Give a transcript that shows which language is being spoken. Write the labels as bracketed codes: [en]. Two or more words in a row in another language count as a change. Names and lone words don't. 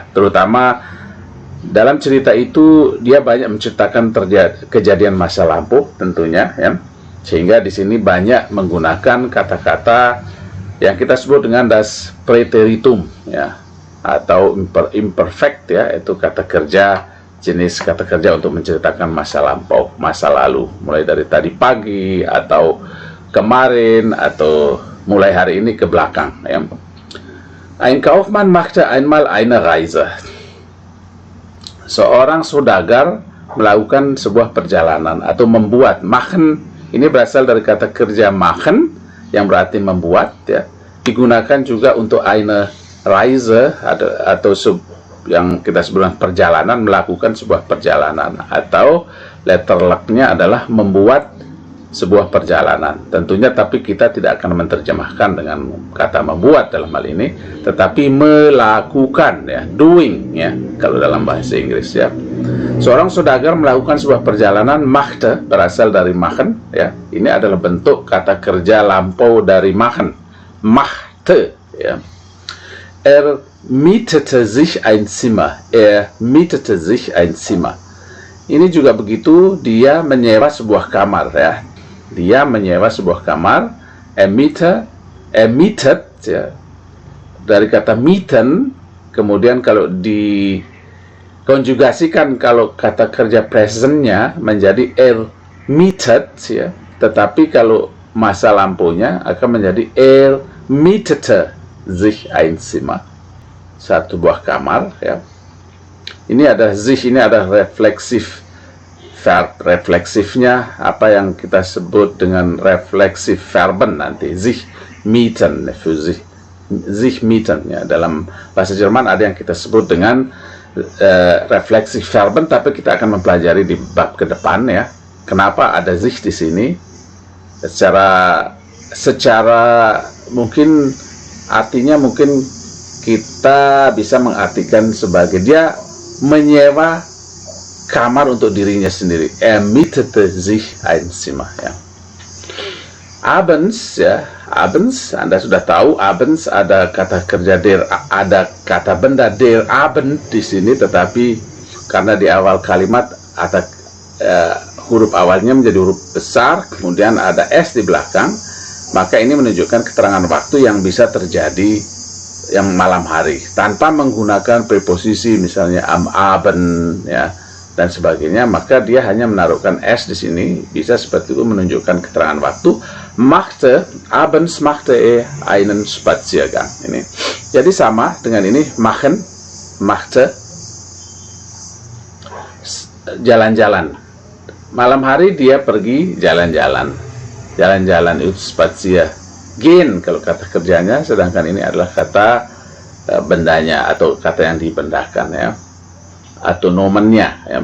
[id] Terutama dalam cerita itu dia banyak menceritakan kejadian masa lampau tentunya ya, sehingga di sini banyak menggunakan kata-kata yang kita sebut dengan [de] das Präteritum [id] ya, atau imperfect ya, itu kata kerja, jenis kata kerja untuk menceritakan masa lampau, masa lalu, mulai dari tadi pagi atau kemarin atau mulai hari ini ke belakang ya. [de] Ein Kaufmann machte einmal eine Reise. [id] Seorang saudagar melakukan sebuah perjalanan atau membuat. Machen ini berasal dari kata kerja machen yang berarti membuat ya. Digunakan juga untuk [de] eine Reise [id] atau yang kita sebut perjalanan, melakukan sebuah perjalanan, atau letter luck-nya adalah membuat sebuah perjalanan. Tentunya tapi kita tidak akan menerjemahkan dengan kata membuat dalam hal ini, tetapi melakukan ya, doing ya kalau dalam bahasa Inggris ya. Seorang saudagar melakukan sebuah perjalanan, machte berasal dari machen ya. Ini adalah bentuk kata kerja lampau dari machen, machte ya. [de] Er mietete sich ein Zimmer. Er mietete sich ein Zimmer. [id] Ini juga begitu, dia menyewa sebuah kamar ya. Dia menyewa sebuah kamar. Mietet ya, dari kata mieten, kemudian kalau dikonjugasikan kalau kata kerja presentnya menjadi mietet ya, tetapi kalau masa lampunya akan menjadi [de] mietete sich ein Zimmer, [id] satu buah kamar ya. Ini ada sich, ini ada refleksif verb, refleksifnya apa yang kita sebut dengan refleksif verben nanti, [de] sich mieten, für sich mieten ya. [id] Dalam bahasa Jerman ada yang kita sebut dengan refleksif verben, tapi kita akan mempelajari di bab ke depan ya. Kenapa ada sich di sini? Secara mungkin artinya mungkin kita bisa mengartikan sebagai dia menyewa kamar untuk dirinya sendiri. [de] Er mietete sich ein Zimmer, ya. Abends, ya, abends, [id] Anda sudah tahu, abends ada kata kerja ada kata benda [de] der Abend [id] di sini, tetapi karena di awal kalimat ada huruf awalnya menjadi huruf besar, kemudian ada s di belakang, maka ini menunjukkan keterangan waktu yang bisa terjadi yang malam hari tanpa menggunakan preposisi misalnya [de] am Abend, [id] ya, dan sebagainya. Maka dia hanya menaruhkan s di sini, bisa seperti itu menunjukkan keterangan waktu. [de] Abends machte einen Spaziergang. [id] Ini jadi sama dengan ini, [de] machen, machte, [id] jalan-jalan. Malam hari dia pergi jalan-jalan. Jalan-jalan itu [de] spazier gehen [id] kalau kata kerjanya, sedangkan ini adalah kata bendanya atau kata yang dibendahkan, ya, atau nomennya, ya.